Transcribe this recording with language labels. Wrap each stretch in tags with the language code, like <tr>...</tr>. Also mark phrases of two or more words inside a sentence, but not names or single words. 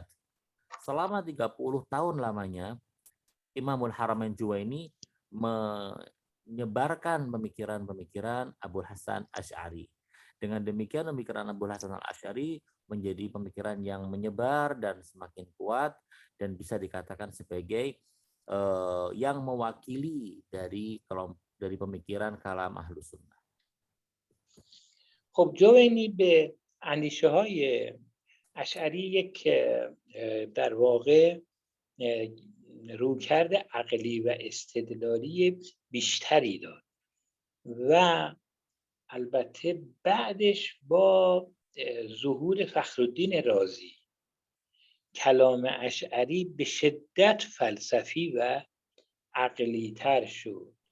<id>Selama 30 tahun lamanya, Imamul Haramain Juwaini menyebarkan pemikiran-pemikiran Abul Hasan Asy'ari. Dengan demikian pemikiran Abul Hasan Asy'ari menjadi pemikiran yang menyebar dan semakin kuat dan bisa dikatakan sebagai yang mewakili dari pemikiran kalam Ahlus Sunnah.</id> <fa>خب جوینی به اندیشه های اشعری یک در واقع رویکرد عقلی و استدلالی بیشتری داد و البته بعدش با ظهور فخرالدین رازی کلام اشعری به شدت فلسفی و عقلی تر شد</fa>